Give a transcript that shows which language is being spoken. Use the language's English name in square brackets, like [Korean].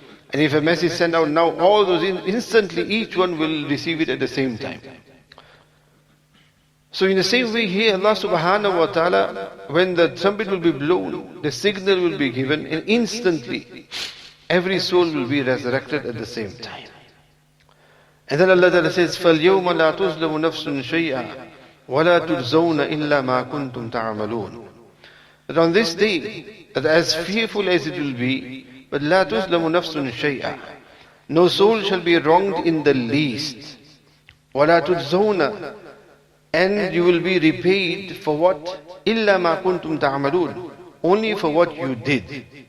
[English] And if a message sent out now, all those instantly each one will receive it at the same time. So in the same way here, Allah subhanahu wa ta'ala, when the trumpet will be blown, the signal will be given, and instantly every soul will be resurrected at the same time. And then Allah Ta'ala says, [Arabic] فَالْيَوْمَ لَا تُظْلَمُ نَفْسٌ شَيْئًا وَلَا تُجْزَوْنَ إِلَّا مَا كُنْتُمْ تَعْمَلُونَ. [English] That on this day, that as fearful as it will be, but [Arabic] لَا تُظْلَمُ نَفْسٌ شَيْئًا, [English] no soul shall be wronged in the least. [Arabic] وَلَا تُجْزَوْنَ, [English] and you will be repaid for what? [Arabic] إِلَّا مَا كُنْتُمْ تَعْمَلُونَ, [English] only for what you did.